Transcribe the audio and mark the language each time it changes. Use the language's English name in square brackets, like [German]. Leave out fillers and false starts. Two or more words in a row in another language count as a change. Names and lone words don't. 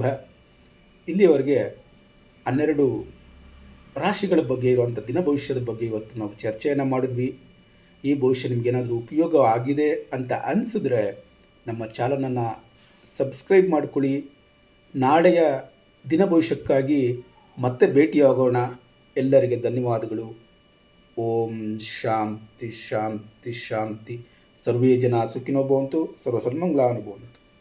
[Kannada] ಇಲ್ಲಿಯವರೆಗೆ 12 ರಾಶಿಗಳ ಬಗ್ಗೆ ಇರುವಂಥ ದಿನ ಭವಿಷ್ಯದ ಬಗ್ಗೆ ಇವತ್ತು ನಾವು ಚರ್ಚೆಯನ್ನು ಮಾಡಿದ್ವಿ. ಈ ಭವಿಷ್ಯ ನಿಮಗೇನಾದರೂ ಉಪಯೋಗ ಆಗಿದೆ ಅಂತ ಅನಿಸಿದ್ರೆ ನಮ್ಮ ಚಾನಲನ್ನು ಸಬ್ಸ್ಕ್ರೈಬ್ ಮಾಡ್ಕೊಳ್ಳಿ. ನಾಳೆಯ ದಿನ ಭವಿಷ್ಯಕ್ಕಾಗಿ ಮತ್ತೆ ಭೇಟಿಯಾಗೋಣ. ಎಲ್ಲರಿಗೆ ಧನ್ಯವಾದಗಳು. [Sanskrit] ಓಂ ಶಾಂತಿ ಶಾಂತಿ ಶಾಂತಿ. ಸರ್ವೇ ಜನ ಸುಖಿನೋ ಭವಂತು, ಸರ್ವ ಸನ್ಮಂಗಳಾನಿ ಭವಂತು.